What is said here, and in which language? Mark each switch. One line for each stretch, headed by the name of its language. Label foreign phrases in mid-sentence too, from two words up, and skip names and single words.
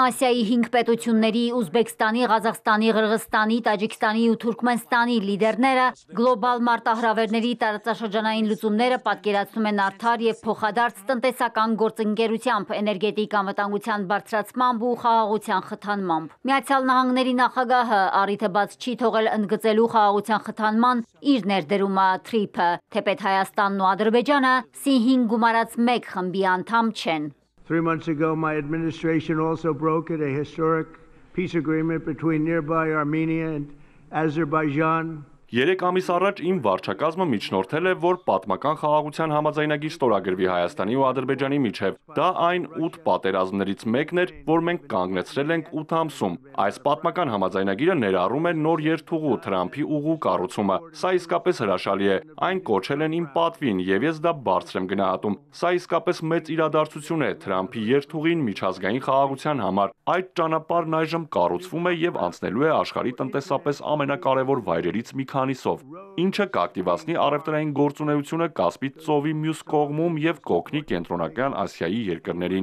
Armenian: Ասիայի 5 պետությունների Ուզբեկստանի, Ղազախստանի, Ղրղստանի, Տաջիկստանի ու Թուրքմենստանի լիդերները գլոբալ մարտահրավերների տարածաշրջանային լուծումները պատկերացնում են արդար եւ փոխադարձ տնտեսական գործընկերությամբ, էներգետիկ անվտանգության բարձրացմամբ ու խաղաղության խթանմամբ։ Միացյալ Նահանգների նախագահը առիթը բաց չի թողել ընդգծելու խաղաղության խթանման իր ներդրումը TRIP-ը, թեպետ Հայաստանն ու Ադրբեջանը C5 գումարած 1 խմբի անդամ չեն։
English: 3 months ago, my administration also brokered a historic peace agreement between nearby Armenia and Azerbaijan.
Armenian: 3 ամիս առաջ իմ վարչակազմը միջնորդել է, որ պատմական խաղաղության համաձայնագիր ստորագրվի Հայաստանի ու Ադրբեջանի միջև։ Դա այն 8 պատերազմներից մեկն էր, որ մենք կանգնեցրել ենք 8 ամսում։ Այս պատմական համաձայնագիրը ներառում է նոր երթուղու Թրամփի ուղու կառուցումը։ Սա իսկապես հրաշալի է։ Այն կոչել են իմ պատվին, եւ ես դա բարձր եմ գնահատում։ Սա իսկապես մեծ իրադարձություն է Թրամփի երթուղին միջազգային խաղաղության համար։ Այդ ճանապարհն այժմ կառուցվում է եւ անցնելու է աշխարհի տնտեսապես ամենակարևոր վայրերից մի քանիսով, ինչը կակտիվացնի առևտրային գործունեությունը Կասպից ծովի մյուս կողմում եւ կօգնի Կենտրոնական Ասիայի երկրներին։